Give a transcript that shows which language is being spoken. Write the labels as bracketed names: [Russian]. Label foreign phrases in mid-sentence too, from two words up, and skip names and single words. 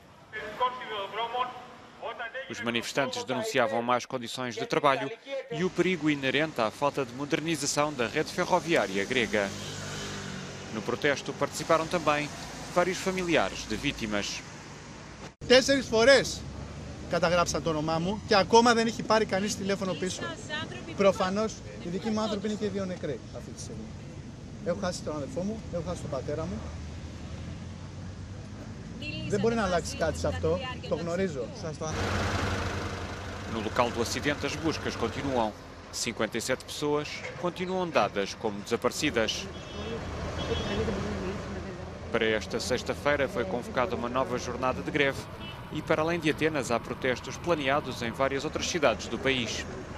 [Portuguese] Os manifestantes denunciavam más condições de trabalho e o perigo inerente à falta de modernização da rede ferroviária grega. No protesto participaram também vários familiares de vítimas. [Greek] 4 φορές καταγράψαν το όνομά μου και ακόμα δεν έχει πάρει κανείς τηλέφωνο πίσω. Προφανώς, οι δικοί μου άνθρωποι είναι και 2 νεκροί αυτή τη στιγμή. Έχω χάσει τον αδελφό μου, έχω χάσει τον πατέρα μου. Δεν μπορεί να αλλάξει κάτι σε αυτό, το γνωρίζω. Σας το αναφέρω. [Portuguese] No local do acidente, as buscas continuam. 57 pessoas continuam dadas como desaparecidas. Para esta sexta-feira foi convocada uma nova jornada de greve e, para além de Atenas, há protestos planeados em várias outras cidades do país.